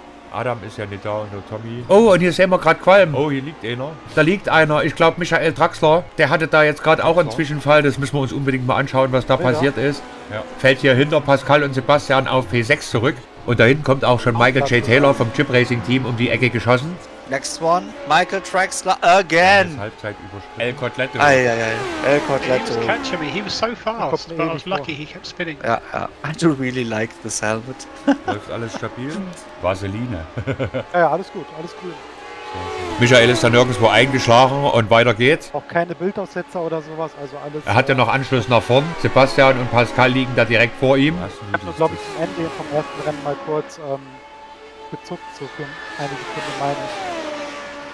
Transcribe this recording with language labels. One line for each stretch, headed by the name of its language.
German: Adam ist ja nicht da und der Tommy. Oh, und hier sehen wir gerade Qualm. Oh, hier liegt einer. Da liegt einer. Ich glaube, Michael Draxler. Der hatte da jetzt gerade auch einen Zwischenfall. Das müssen wir uns unbedingt mal anschauen, was da passiert ist. Ja. Fällt hier hinter Pascal und Sebastian auf P6 zurück. Und da hinten kommt auch schon Michael J. Taylor vom Chip Racing Team um die Ecke geschossen.
English: Next one, Michael Draxler again.
German: Halbzeit El Cotletto. El Cotletto.
English: He was catching me. He was so fast, but I was lucky he kept spinning.
German: Ja.
English: I do really like this helmet.
German: Läuft alles stabil? Vaseline. Ja, alles gut, alles cool. Michael ist da nirgendwo eingeschlagen und weiter geht's. Auch keine Bildaussetzer oder sowas, also alles... Er hat ja noch Anschluss nach vorn. Sebastian und Pascal liegen da direkt vor ihm. Ich habe nur, glaube ich, zum Ende vom ersten Rennen mal kurz gezuckt, so für eine Sekunde meine ich.